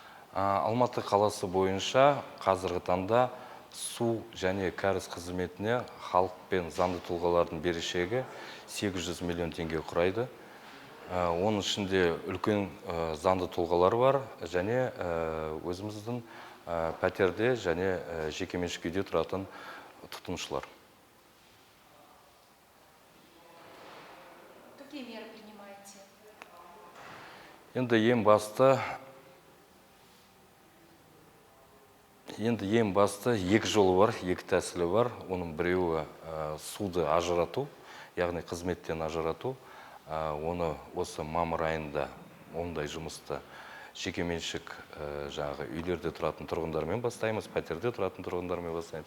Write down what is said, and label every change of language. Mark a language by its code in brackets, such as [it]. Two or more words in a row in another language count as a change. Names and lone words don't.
[kk] Алматы қаласы бойынша қазіргі таңда су және кәріз қызметіне халық пен заңды тұлғалардың берешегі 800 миллион теңге құрайды. Оның ішінде үлкен заңды тұлғалар бар және өзіміздің пәтерде және жекеменшік үйде тұратын тұтынушылар. [ru] Какие меры принимаете? [kk] Енді ең басты екі жолы бар, екі тәсілі бар. Оның біреуі суды ажырату, яғни қызметтен ажырату. Оны осы мамыр айында ондай жұмысты жекеменшік жаңағы үйлерде тұратын тұрғындармен бастаймыз, пәтерде тұратын тұрғындармен бастаймыз.